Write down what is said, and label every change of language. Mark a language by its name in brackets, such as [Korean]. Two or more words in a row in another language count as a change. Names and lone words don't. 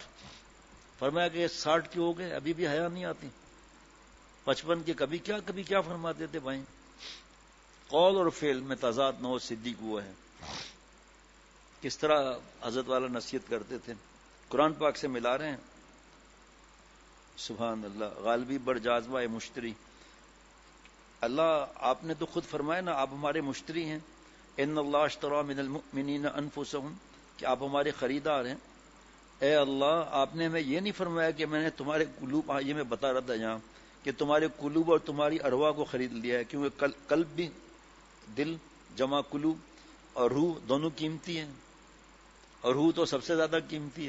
[Urdu] فرمایا کہ 60 کی ہو گئے ابھی بھی حیا نہیں آتی. 55 کے کبھی کیا فرماتے تھے بھائی. قول اور فعل میں تضاد نہ ہو صدیق وہ ہے. کس طرح حضرت والا نصیحت کرتے تھے، قرآن پاک سے ملا رہے ہیں. [Arabic] سبحان اللہ. [Persian] غالبی بر جاذبہ مشتری، [Urdu] اللہ آپ نے تو خود فرمایا نا آپ ہمارے مشتری ہیں. [Arabic] ان اللہ اشتری من المؤمنین انفسهم، [Urdu] کہ آپ ہمارے خریدار ہیں. اے اللہ آپ نے ہمیں یہ نہیں فرمایا کہ میں نے تمہارے قلوب، یہ میں بتا رہا تھا یہاں کہ تمہارے قلوب اور تمہاری ارواح کو خرید لیا ہے، کیونکہ قلب بھی، دل جمع قلوب، اور روح دونوں قیمتی ہیں، اور روح تو سب سے زیادہ قیمتی ہے.